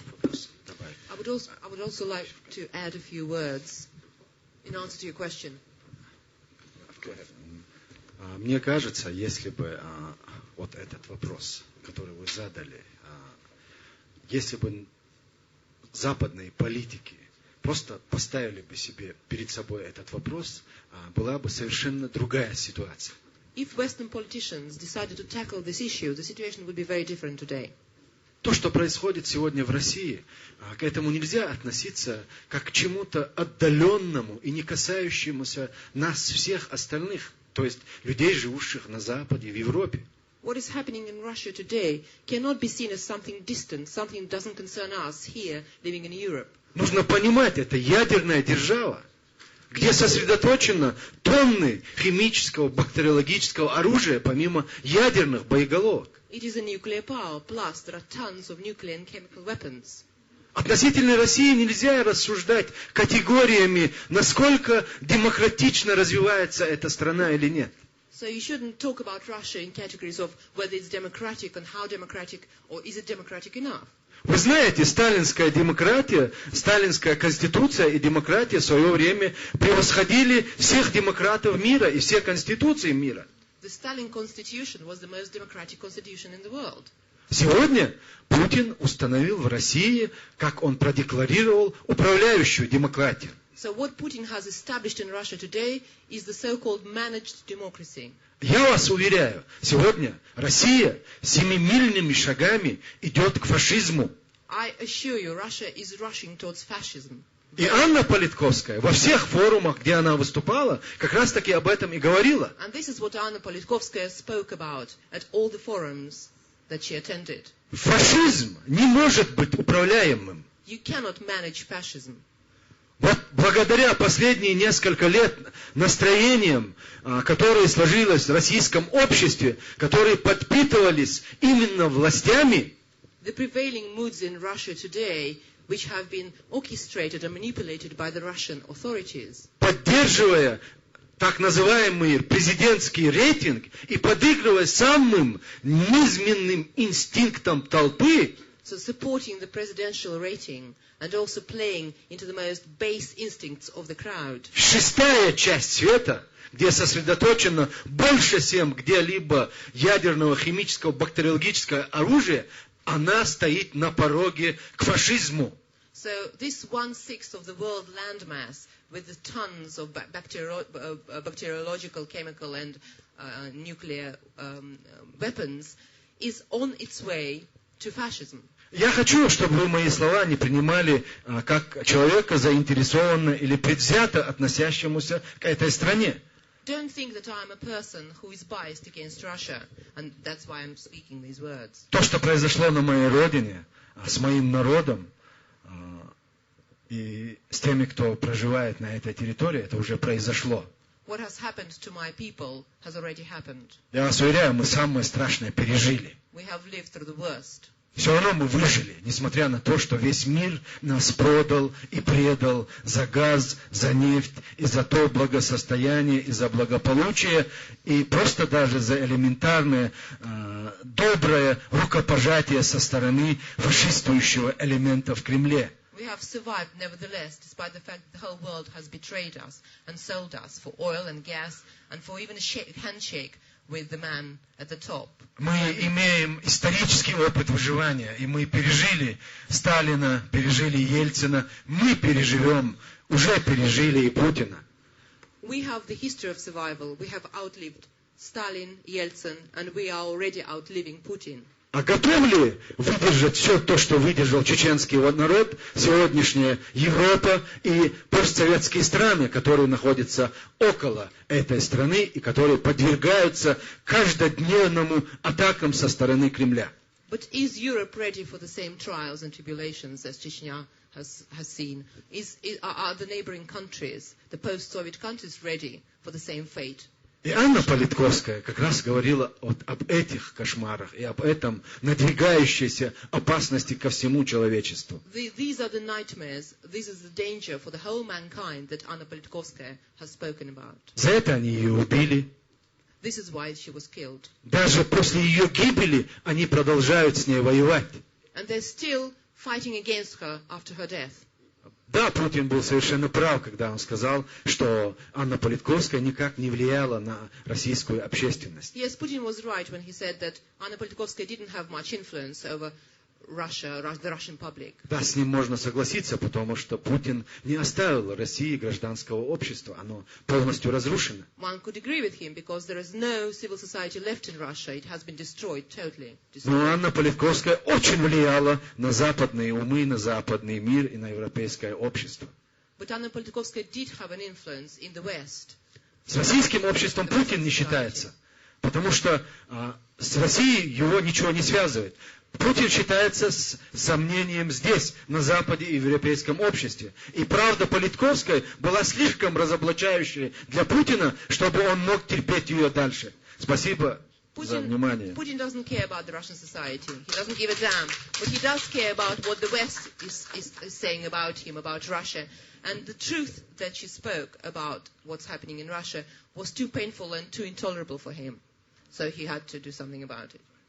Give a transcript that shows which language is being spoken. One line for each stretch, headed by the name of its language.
English: I would also like to add a few words in answer to your question.
Russian: Мне кажется, если бы вот этот вопрос, который вы задали, если бы западные политики просто поставили бы себе перед собой этот вопрос, была бы совершенно другая ситуация.
English: If Western politicians decided to tackle this issue, the situation would be very different today.
Russian: То, что происходит сегодня в России, к этому нельзя относиться как к чему-то отдаленному и не касающемуся нас всех остальных, то есть людей, живущих на Западе, в Европе.
English: What is happening in Russia today cannot be seen as something distant, something that doesn't concern us here, living in Europe.
Russian: Нужно понимать, это ядерная держава, где сосредоточено тонны химического, бактериологического оружия, помимо ядерных боеголовок.
English: It is a nuclear power, plus there are tons of nuclear and chemical weapons.
Russian: Относительно России нельзя рассуждать категориями, насколько демократично развивается эта страна или нет.
English: So you shouldn't talk about Russia in categories of whether it's democratic and how democratic, or is it democratic enough.
Russian: Вы знаете, сталинская демократия, сталинская конституция и демократия в свое время превосходили всех демократов мира и все конституции мира.
English: The Stalin constitution was the most democratic constitution in the world.
Russian: Сегодня Путин установил в России, как он продекларировал, управляющую демократию.
English: So what Putin has established in Russia today is the so-called managed democracy.
Russian: Я вас уверяю, сегодня Россия семимильными шагами идет к фашизму.
English: I assure you, Russia is rushing towards fascism.
Russian: И Анна Политковская во всех форумах, где она выступала, как раз таки об этом и говорила.
English: And this is what Anna Politkovskaya spoke about at all the forums that she attended.
Russian: Фашизм не может быть управляемым.
English: You cannot manage fascism.
Russian: Вот благодаря последние несколько лет настроениям, которые сложилось в российском обществе, которые подпитывались именно властями,
English: The prevailing moods in Russia today, which have been orchestrated and manipulated by the Russian authorities,
Russian: поддерживая так называемый президентский рейтинг и подыгрывая самым низменным инстинктам толпы,
English: so supporting the presidential rating and also playing into the most base instincts of the crowd.
Russian: Шестая часть света, где сосредоточено больше всем где-либо ядерного, химического, бактериологического оружия, она стоит на пороге к фашизму.
English: So this 1/6 of the world landmass with the tons of bacteriological, chemical and nuclear weapons is on its way to fascism.
Russian: Я хочу, чтобы вы мои слова не принимали как человека, заинтересованного или предвзято относящемуся к этой стране.
English: Don't think that I'm a person who is biased against Russia, and that's why I'm speaking these words.
Russian: То, что произошло на моей родине, с моим народом и с теми, кто проживает на этой территории, это уже произошло.
English: What has happened to my people has already happened.
Russian: Я вас уверяю, мы самое страшное пережили.
English: We have lived through the worst.
Russian: Все равно мы выжили, несмотря на то, что весь мир нас продал и предал за газ, за нефть, и за то благосостояние, и за благополучие, и просто даже за элементарное, доброе рукопожатие со стороны фашистующего элемента в Кремле.
English: We have survived, nevertheless, despite the fact that the whole world has betrayed us and sold us for oil and gas, and for even a handshake with the man at the top.
Russian: Мы имеем исторический опыт выживания, и мы пережили Сталина, пережили Ельцина, мы переживем, уже пережили и Путина.
English: We have the history of survival. We have outlived Stalin, Yeltsin, and we are already outliving Putin.
Russian: А готов ли выдержать все то, что выдержал чеченский народ, сегодняшняя Европа и постсоветские страны, которые находятся около этой страны и которые подвергаются каждодневному атакам со стороны Кремля?
English: But is Europe ready for the same trials and tribulations as Chechnya has seen? Are the neighboring countries, the post-Soviet countries, ready for the same fate?
Russian: И Анна Политковская как раз говорила об этих кошмарах и об этом надвигающейся опасности ко всему человечеству.
English: These are the nightmares, this is the danger for the whole mankind that Anna Politkovskaya has spoken about.
Russian: За это они ее убили.
English: This is why she was killed.
Russian: Даже после ее гибели они продолжают с ней воевать.
English: And they're still fighting against her after her death.
Russian: Да, Путин был совершенно прав, когда он сказал, что Анна Политковская никак не влияла на российскую общественность.
English: Yes, Putin was right when he said that Anna Politkovskaya didn't have much influence over Russia, the Russian public.
Russian: Да, с ним можно согласиться, потому что Путин не оставил России гражданского общества, оно полностью разрушено.
English: One could agree with him because there is no civil society left in Russia. It has been destroyed totally.
Russian: Но Анна Политковская очень влияла на западные умы, на западный мир и на европейское общество.
English: But Anna Politkovskaya did have an influence in the West.
Russian: С российским обществом Путин не считается, потому что с Россией его ничего не связывает. Путин считается с сомнением здесь, на Западе и в европейском обществе. И правда Политковская была слишком разоблачающей для Путина, чтобы он мог терпеть ее дальше. Спасибо за внимание.
English: Putin doesn't care about the Russian society. He doesn't give a damn. But he does care about what the West is saying about him, about Russia. And the truth that she spoke about what's happening in Russia was too painful and too intolerable for him. So he had to do something about it.